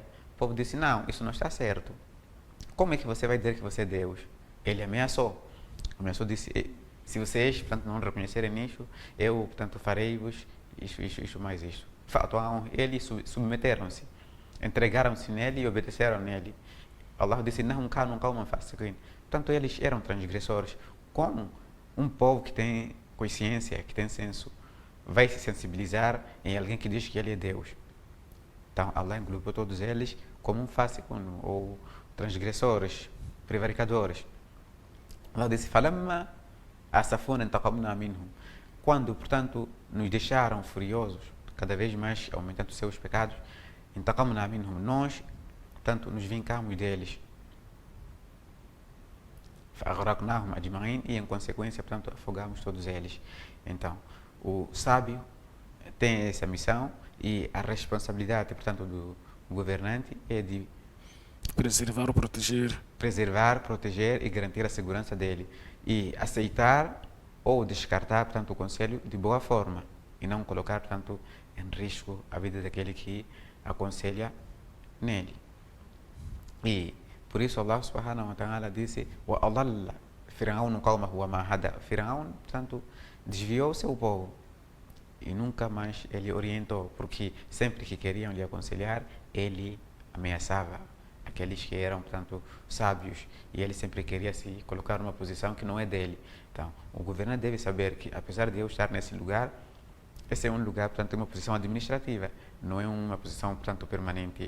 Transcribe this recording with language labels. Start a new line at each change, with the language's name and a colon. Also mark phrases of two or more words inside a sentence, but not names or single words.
Portuguese: O povo disse, não, isso não está certo. Como é que você vai dizer que você é Deus? Ele ameaçou. Disse, se vocês, portanto, não reconhecerem isso, eu, portanto, farei-vos isso mais isto. Eles submeteram-se, entregaram-se nele e obedeceram nele.
Arabic: Allah
Portuguese: disse, não
Arabic: كانوا قوما فاسقين.
Portuguese: Portanto, eles eram transgressores. Como um povo que tem consciência, que tem senso, vai se sensibilizar em alguém que diz que ele é Deus? Então, Allah englobou todos eles como um fásico ou transgressores, prevaricadores. Allah disse,
Arabic: فلما آسفونا انتقمنا منهم.
Portuguese: Quando, portanto, nos deixaram furiosos, cada vez mais aumentando seus pecados,
Arabic: انتقمنا منهم,
Portuguese: nós, portanto, nos vingamos deles.
Arabic: فأغرقناهم أجمعين,
Portuguese: e em consequência, portanto, afogamos todos eles. Então, o sábio tem essa missão e a responsabilidade, portanto, do governante é de Preservar ou proteger. preservar, proteger e garantir a segurança dele e aceitar ou descartar, portanto, o conselho de boa forma e não colocar, portanto, em risco a vida daquele que aconselha nele. E por isso Allah
Arabic: سبحانه وتعالى disse: "وأضل فرعون قومه وما هدى."
Portuguese: Fir'aun, portanto, desviou seu povo e nunca mais ele orientou, porque sempre que queriam lhe aconselhar, ele ameaçava aqueles que eram, portanto, sábios, e ele sempre queria se colocar numa posição que não é dele. Então, o governante deve saber que, apesar de eu estar nesse lugar, esse é um lugar, portanto, uma posição administrativa, não é uma posição, portanto, permanente.